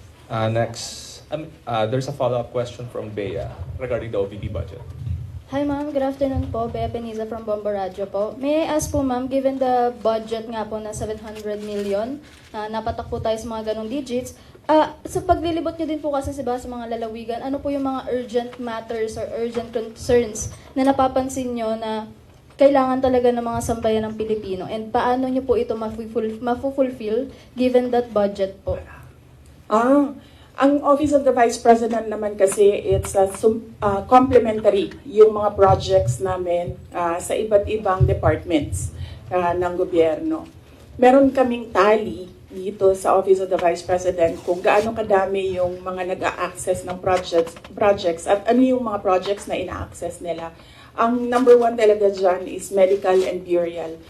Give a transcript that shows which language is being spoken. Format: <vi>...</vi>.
<en>Next, there's a follow-up question from Bea regarding the OVP budget. Hi ma'am, good afternoon po. Bea Peniza from Bomba Radio po.</en> <tl>May I ask po ma'am, given the budget nga po na 700 million, napatak po tayo sa mga ganong digits, sa paglilibot nyo din po kasi sa mga lalawigan, ano po yung mga urgent matters or urgent concerns na napapansin nyo na kailangan talaga ng mga sambayan ng Pilipino, and paano nyo po ito mafu-fulfill given that budget po? Ang Office of the Vice President naman kasi, it's complementary yung mga projects namin sa iba't ibang departments ng gobyerno. Meron kaming tally dito sa Office of the Vice President kung gaano kadami yung mga nag-a-access ng projects at ano yung mga projects na ina-access nila.</tl> <en>Ang number one talaga dyan is medical and burial.</en>